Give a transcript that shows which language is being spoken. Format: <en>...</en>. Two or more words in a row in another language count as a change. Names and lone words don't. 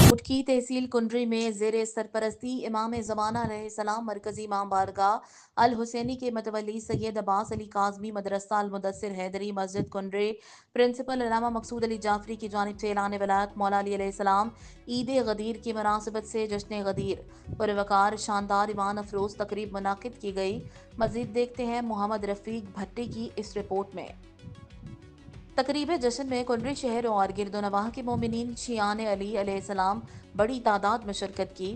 <ur>کوٹکی تحصیل کنڈری میں زیرِ سرپرستی امام زمانہ علیہ السلام مرکزی امام بارگاہ الحسینی کے متولی سید عباس علی کاظمی مدرسہ المدثر حیدری مسجد کنڈری پرنسپل علامہ مقصود علی جعفری کی جانب سے اعلان ولایت مولا علی علیہ السلام عید غدیر کی مناسبت سے جشن غدیر پروقار شاندار ایمان افروز تقریب منعقد کی گئی. مزید دیکھتے ہیں محمد رفیق بھٹی کی اس رپورٹ میں. تقریب جشن میں کنڈری شہر اور گردونواح کے مومنین شیعان علی علیہ السلام بڑی تعداد میں شرکت کی.</ur>